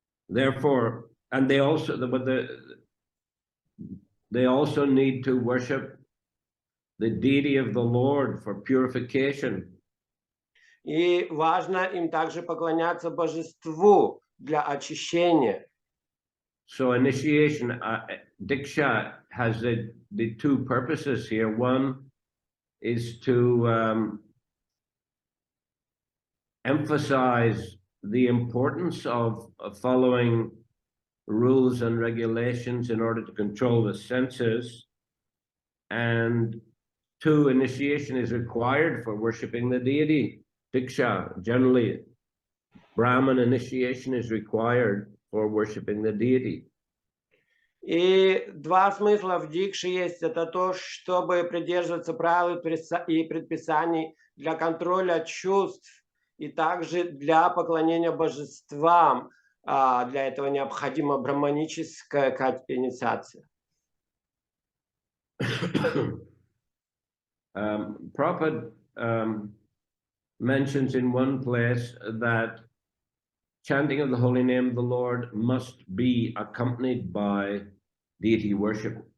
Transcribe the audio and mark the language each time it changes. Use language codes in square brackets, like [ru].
[en] Therefore, and they also need to worship the deity of the Lord for purification. [ru] И важно им также поклоняться божеству для очищения. [en] So initiation, Diksha has the two purposes here. One is to emphasize the importance of following rules and regulations in order to control the senses. And two, initiation is required for worshipping the deity. Diksha, generally, Brahman initiation is required for worshipping the deity. [ru] И два смысла в дикше есть. Это то, чтобы придерживаться правил и предписаний для контроля чувств и также для поклонения божествам. Для этого необходима брахманическая инициация. [en] Prabhupada mentions in one place that chanting of the holy name of the Lord must be accompanied by deity worship.